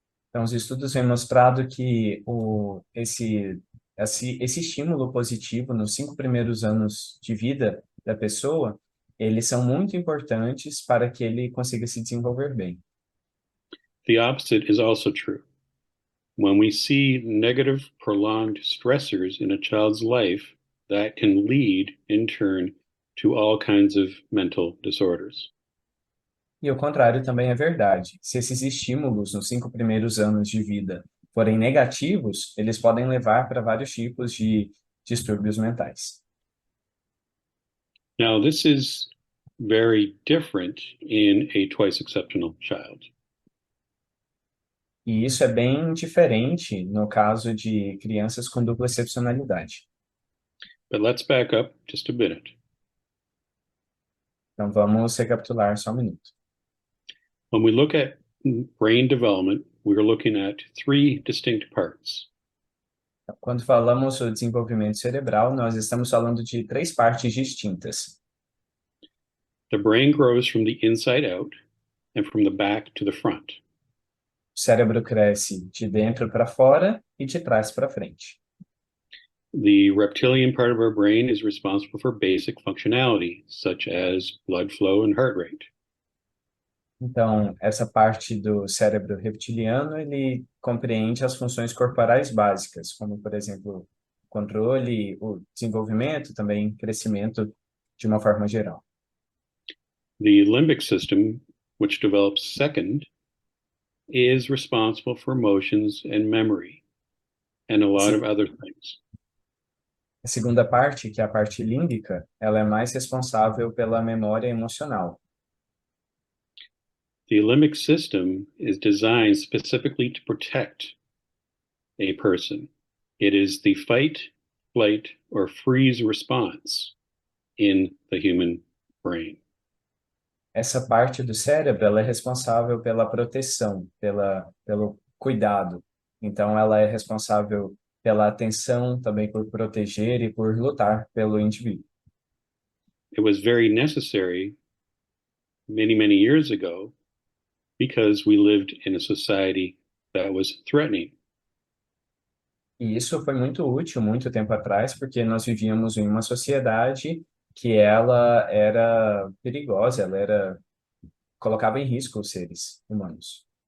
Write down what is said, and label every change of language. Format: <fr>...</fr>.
<pt>Então, os estudos vêm mostrado que esse estímulo positivo nos 5 primeiros anos de vida da pessoa, eles são muito importantes para que ele consiga se desenvolver bem.</pt> <en>The opposite is also true. When we see negative, prolonged stressors in a child's life, that can lead, in turn, to all kinds of mental disorders.</en> <pt>E o contrário também é verdade. Se esses estímulos nos 5 primeiros anos de vida forem negativos, eles podem levar para vários tipos de distúrbios mentais.</pt> <en>Now, this is very different in a twice exceptional child.</en> <pt>E isso é bem diferente no caso de crianças com dupla excepcionalidade.</pt> <en>But let's back up just a minute.</en> <pt>Então vamos recapitular só um minuto.</pt> <en>When we look at brain development, we're looking at three distinct parts.</en> <pt>Quando falamos do desenvolvimento cerebral, nós estamos falando de 3 partes distintas.</pt> <en>The brain grows from the inside out and from the back to the front.</en> <pt>O cérebro cresce de dentro para fora e de trás para frente.</pt> <en>The reptilian part of our brain is responsible for basic functionality, such as blood flow and heart rate.</en> <pt>Então, essa parte do cérebro reptiliano, ele compreende as funções corporais básicas, como, por exemplo, controle, o desenvolvimento, também crescimento de uma forma geral.</pt> <en>The limbic system, which develops second, is responsible for emotions and memory, and a lot of other things.</en> <pt>A segunda parte, que é a parte límbica, ela é mais responsável pela memória emocional.</pt> <en>The limbic system is designed specifically to protect a person. It is the fight, flight, or freeze response in the human brain.</en> <pt>Essa parte do cérebro, ela é responsável pela proteção, pelo cuidado. Então, ela é responsável pela atenção, também por proteger e por lutar pelo indivíduo.</pt> <en>It was very necessary many years ago because we lived in a society that was threatening.</en> <pt>E isso foi muito útil muito tempo atrás, porque nós vivíamos em uma sociedade que ela era perigosa, colocava em risco os seres humanos.</pt>